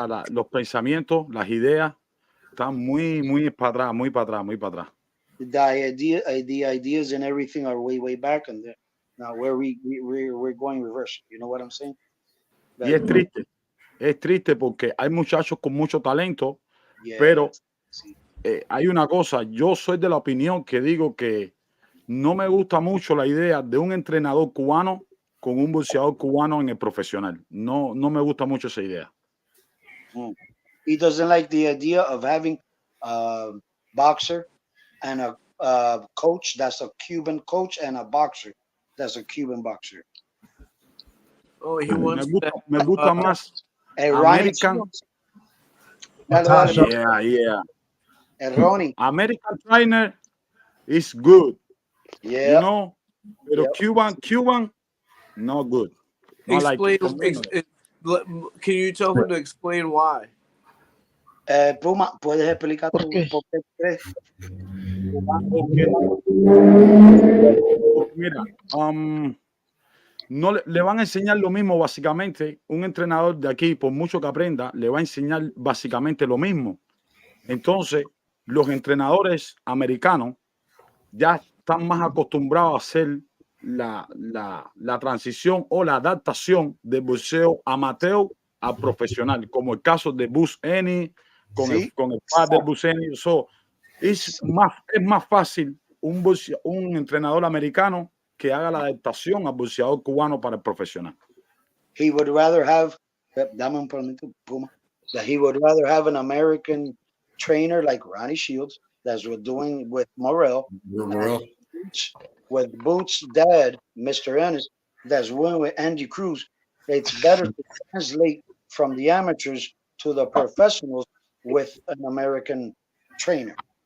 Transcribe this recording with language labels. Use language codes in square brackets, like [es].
[es] Los pensamientos, las ideas están muy para atrás. [en] The ideas and everything are way back, and now we're going reverse. You know what I'm saying? [es] Y es triste porque hay muchachos con mucho talento, Yeah, pero sí. hay una cosa, yo soy de la opinión que digo que no me gusta mucho la idea de un entrenador cubano con un boxeador cubano en el profesional. No me gusta mucho esa idea. [en] He doesn't like the idea of having a boxer and a coach that's a Cuban coach and a boxer that's a Cuban boxer. Oh, he wants [es] Me gusta más [en] American. yeah. Ronnie. American trainer is good. Yeah. You know, [es] pero [en] Cuban, no good. No explain. Like Can you tell him to explain why? [es] Puma, ¿puedes explicar por qué crees? Mira, no le van a enseñar lo mismo básicamente. Un entrenador de aquí, por mucho que aprenda, le va a enseñar básicamente lo mismo. Entonces, los entrenadores americanos ya están más acostumbrados a hacer la transición o la adaptación del boxeo amateur a profesional, como el caso de Bus Eni, con el padre de Bus Eni. Es más fácil un entrenador americano que haga la adaptación al boxeador cubano para el profesional. [en] He would rather have, [es] dame un momento, [en] Puma, that he would rather have an American trainer like Ronnie Shields, that's what doing with Morrell, with Boots' dad, Mr. Ennis, that's doing with Andy Cruz. It's better to translate from the amateurs to the professionals with an American trainer.